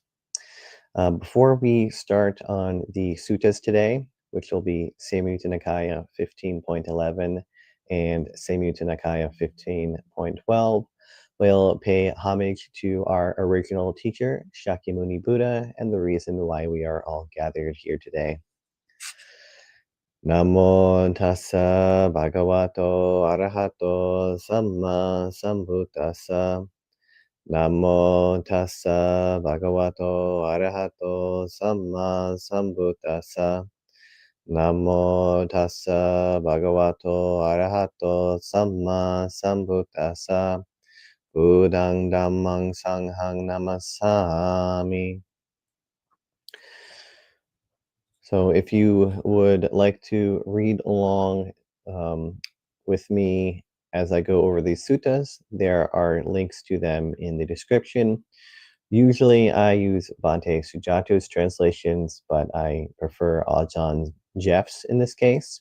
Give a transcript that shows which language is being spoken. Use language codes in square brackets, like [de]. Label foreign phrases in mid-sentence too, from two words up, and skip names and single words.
[en] Before we start on the suttas today, which will be Samyutta Nikaya 15.11 and Samyutta Nikaya 15.12, we'll pay homage to our original teacher, Shakyamuni Buddha, and the reason why we are all gathered here today. [pi] Namo tassa bhagavato arahato samma sambuddhassa. Namo tassa bhagavato arahato samma sambuddhassa. Namo tassa bhagavato arahato samma sambuddhassa. Buddhang dhammang sanghang namasami. [en] So if you would like to read along with me as I go over these suttas, there are links to them in the description. Usually I use Bhante Sujato's translations, but I prefer Ajahn Jeff's in this case.